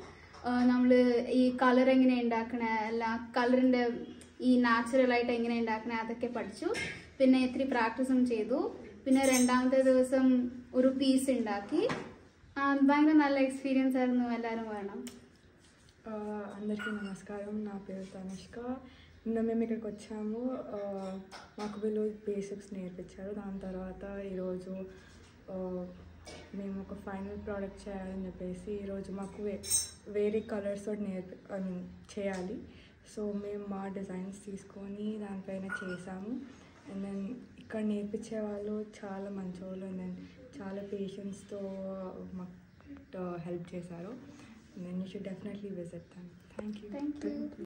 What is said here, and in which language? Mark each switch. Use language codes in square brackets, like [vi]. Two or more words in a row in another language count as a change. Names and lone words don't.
[ml] നമ്മൾ ഈ കളർ എങ്ങനെ ഉണ്ടാക്കണേ, അല്ല കളറിൻ്റെ ഈ നാച്ചുറലായിട്ട് എങ്ങനെ ഉണ്ടാക്കണേ അതൊക്കെ പഠിച്ചു. പിന്നെ ഇത്തിരി പ്രാക്ടീസും ചെയ്തു. പിന്നെ രണ്ടാമത്തെ ദിവസം ഒരു പീസ് ഉണ്ടാക്കി. ഭയങ്കര നല്ല എക്സ്പീരിയൻസ് ఆയിരുന്നു. എല്ലാവരും വേണം. [te] అందరికీ నమస్కారం. నా పేరు తనిష్క. నిన్న మేము ఇక్కడికి వచ్చాము. మాకు వీళ్ళు బేసిక్స్ నేర్పించారు. దాని తర్వాత ఈరోజు మేము ఒక [en] final product [te] చేయాలని చెప్పేసి ఈరోజు మాకు వేరే కలర్స్ తోటి చేయాలి. సో మేము మా డిజైన్స్ తీసుకొని దానిపైన చేసాము. [en] and then [te] ఇక్కడ నేర్పించే వాళ్ళు చాలా మంచోళ్ళు. [en] and then [te] చాలా పేషెన్స్తో మాకు హెల్ప్ చేశారు. [en] And then you should definitely visit them. Thank you.